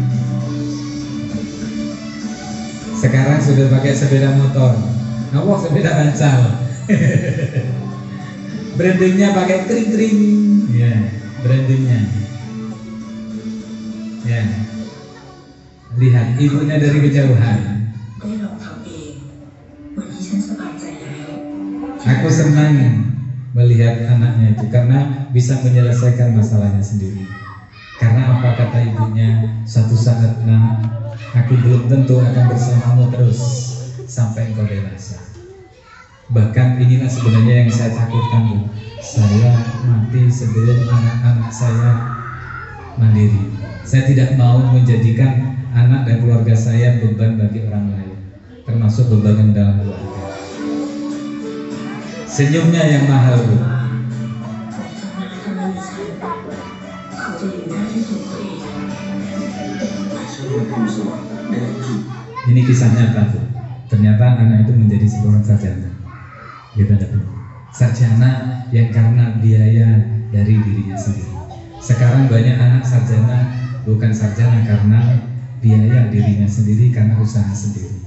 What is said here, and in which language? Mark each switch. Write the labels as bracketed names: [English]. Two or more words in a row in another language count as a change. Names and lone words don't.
[Indonesian] Sekarang sudah pakai sepeda motor, sepeda pancal. Brandingnya pakai kering-kering, ya, brandingnya. Ya, lihat ibunya dari kejauhan. [Thai] ได้ลองทำเองวันนี้ฉันสบายใจแล้ว [Indonesian] Aku senang melihat anaknya itu karena bisa menyelesaikan masalahnya sendiri. Karena apa kata ibunya, suatu saat nak, aku belum tentu akan bersamamu terus sampai engkau dewasa. Bahkan inilah sebenarnya yang saya takutkan Bu. Saya mati sebelum anak-anak saya mandiri. Saya tidak mau menjadikan anak dan keluarga saya beban bagi orang lain, termasuk beban dalam keluarga. Senyumnya yang mahal Bu. [Thai] เขาจะอยู่ได้ด้วยตัวเขาเอง [Indonesian] Ini kisah nyata Bu. Ternyata anak itu menjadi seorang sarjana. Gitu Bu. Sarjana yang karena biaya dari dirinya sendiri. Sekarang banyak anak sarjana bukan sarjana karena biaya dirinya sendiri, karena usaha sendiri.